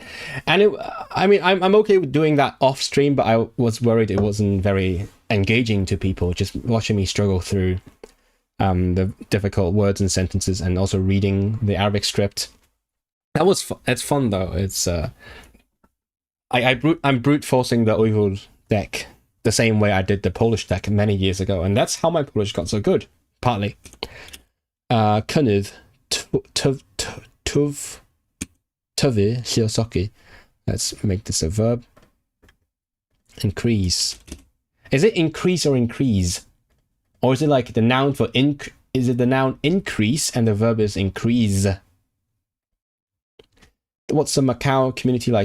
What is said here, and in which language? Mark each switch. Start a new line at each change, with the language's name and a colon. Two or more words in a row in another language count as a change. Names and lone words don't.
English: And I mean, I'm okay with doing that off stream, but I was worried it wasn't very engaging to people, just watching me struggle through the difficult words and sentences, and also reading the Arabic script. It's fun though. It's I'm brute forcing the Uyghur deck the same way I did the Polish deck many years ago, and that's how my Polish got so good. Partly.
Welsh: Cynnydd tyfu lluosogi.
English: Let's make this a verb. Increase. Is it increase or increase? Or is it like the noun for is it the noun increase and the verb is increase? What's the Macau community like?